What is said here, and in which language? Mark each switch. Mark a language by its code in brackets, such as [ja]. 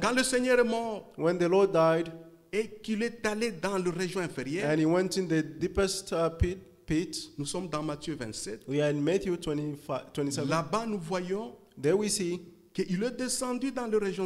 [fr] Quand le Seigneur est mort [en] When the Lord died [fr] et qu'il est allé dans le région inférieure, [en] and He went in the deepest pit, [fr] nous sommes dans Matthieu 27. [en] we are in Matthew 27. [fr] Là-bas, nous voyons [en] There we see [fr] qu'il est descendu dans les régions